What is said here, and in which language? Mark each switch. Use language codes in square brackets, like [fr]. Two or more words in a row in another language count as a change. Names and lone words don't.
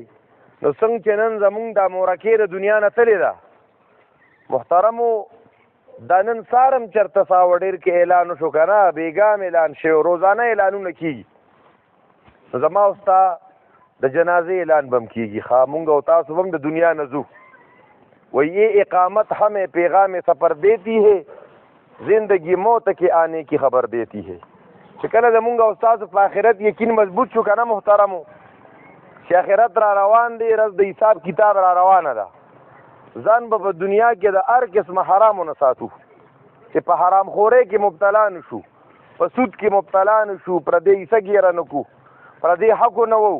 [ps] نو څنګه چې نن زمونږ دا مورکې د دنیا نه تلې ده، محترمو دا نن سارم چېرته ساوه ډېر کې اعلان وشو که نه، بېګام اعلان شوی، روزانه اعلانونه کېږي. نو زما او ستا د جنازې اعلان به هم کېږي. ښه، مونږ او تاسو به هم د دنیا نه ځو. [ur] وہی یہ اقامت ہمیں پیغام سفر دیتی ہے، زندگی موت کے آنے کی خبر دیتی ہے. [ps] چې کله زمونږ او ستاسو په آخرت یقین مضبوط شو که نه محترمو، چې آخرت را روان دی، رز د حساب کتاب را روانه ده، ځان به په دنیا کې د هر قسمه حرامو نه ساتو، چې په حرام خورۍ کې مبتلا نه شو، په سود کې مبتلا نه شو، پردې حصه ګیره نه کو، پردې حقو نه وو.